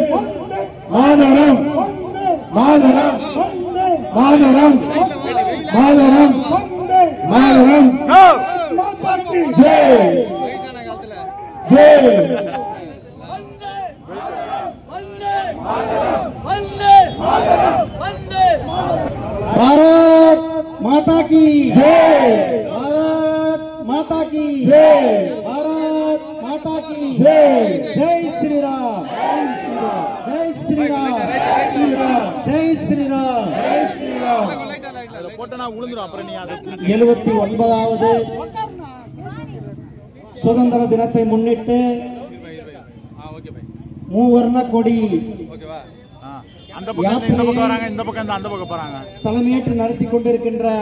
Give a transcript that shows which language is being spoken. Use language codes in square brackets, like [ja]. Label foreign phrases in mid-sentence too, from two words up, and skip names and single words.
[sa] मातरम्, मातरम्, मातरम्, मातरम्, मातरम्. [hi] जय, जय. भारत माता की जय, भारत माता की जय, भारत माता की जय. जय श्री राम, जय श्री राम, जय श्री राम, जय श्री राम. [ta] 79வது சுதந்திர தினத்தை முன்னிட்டு மூவர்ண கொடி தலைமையேற்று நடத்தி கொண்டிருக்கின்ற